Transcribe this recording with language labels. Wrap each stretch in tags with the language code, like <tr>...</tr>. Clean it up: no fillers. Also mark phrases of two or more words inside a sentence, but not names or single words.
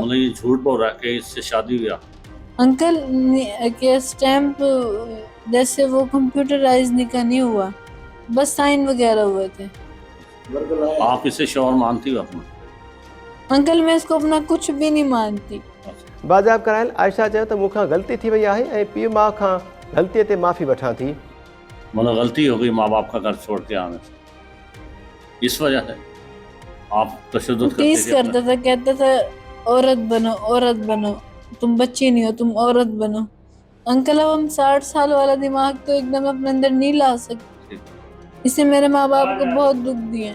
<hi>मतलब ये झूठ बोल रहा है कि इससे शादी हुई? अंकल के स्टैम्प जैसे वो कंप्यूटराइज निकाह नहीं हुआ, बस साइन वगैरह हुए थे। आप इसे शोहर मानती हो अपना? अंकल मैं इसको अपना कुछ भी नहीं मानती।</hi> <sd>बाजियाब करायल आयशा चयो त मूंखां गलती थी वही है ऐं पीउ माउ खां गलतीअ ते माफ़ी वठां थी।</sd> <hi>मतलब गलती हो गई माँ बाप का घर छोड़ के आने से, इस वजह से आप तशद्दुद करता था, कहता था औरत बनो, तुम बच्ची नहीं हो, तुम औरत बनो। अंकल अब हम 60 साल वाला दिमाग तो एकदम अपने अंदर नहीं ला सकते, इससे मेरे माँ बाप को बहुत दुख दिए।</hi>